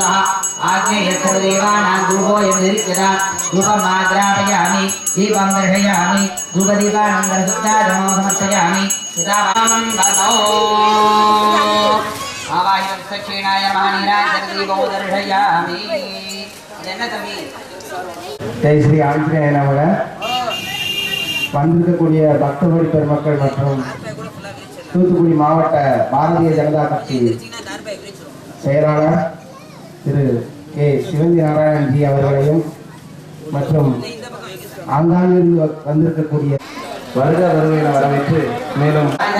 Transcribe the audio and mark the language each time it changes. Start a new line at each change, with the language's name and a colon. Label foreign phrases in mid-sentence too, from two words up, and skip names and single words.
Sanskrit: आग्नेय सर्वदेवानां धूपोऽयं निरीक्षता धूपमाग्रापयामि दीपं दर्शयामि धूपदीपानन्दरसुप्ताजमो समर्पयामि सीतावां वदो आवाहितं सक्षीणाय महानीराजनदीपो दर्शयामि। जय श्री आञ्जनेय नमः.
Tamil: வந்திருக்கக்கூடிய பக்தகோடி பெருமக்கள் மற்றும் தூத்துக்குடி மாவட்ட பாரதிய ஜனதா கட்சி செயலாளர் திரு கே சிவந்தி நாராயணன்ஜி அவர்களையும் மற்றும் ஆங்காங்கிருந்து வந்திருக்கக்கூடிய வருக வருகையின வரவேற்று மேலும்